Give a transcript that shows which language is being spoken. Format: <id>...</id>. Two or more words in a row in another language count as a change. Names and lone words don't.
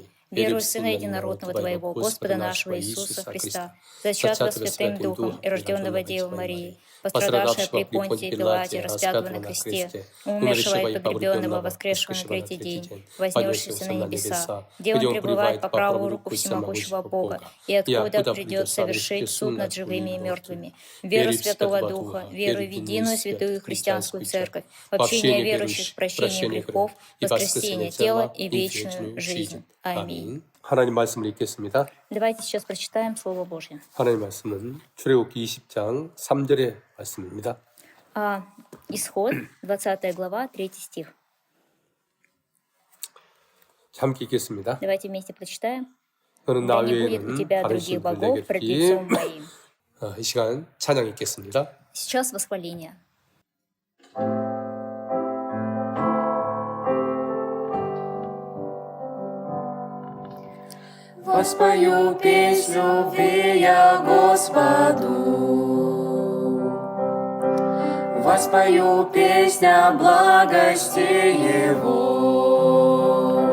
<ru>Верую в Сына Единородного Твоего, Господа нашего Иисуса Христа, зачатого Святым Духом и рожденного Девы Марии, пострадавшего при Понтии Пилате, распятого на кресте, умершего и погребенного, воскресшего на третий день, вознесшегося на небеса, где Он пребывает по правую руку всемогущего Бога, и откуда придет совершить суд над живыми и мертвыми. Веру Святого Духа, веру в единую святую христианскую церковь, общение верующих, прощение грехов, воскресение тела и вечную жизнь. Аминь.</ru> <ko>하나님 말씀을 읽겠습니다.</ko> <ru>Давайте сейчас прочитаем Слово Божье.</ru> <ko>하나님 말씀은 출애굽기 20장 3절의 말씀입니다.</ko> <ru>Исход, 20 глава, 3 стих.</ru> <ko>함께 읽겠습니다.</ko> <ru>Давайте вместе прочитаем.</ru> <ko>너는 나</ko> <ru>Да не будет у</ru> <ko>외에는</ko> <ru>тебя</ru> <ko>다른</ko> <ru>других</ru> <ko>신들에게</ko> <ru>богов пред лицом моим.</ru> <ko>이 시간 찬양 읽겠습니다.</ko> <ru>Сейчас восхваление. Воспою песню любви я Господу, воспою песня благости Его.</ru>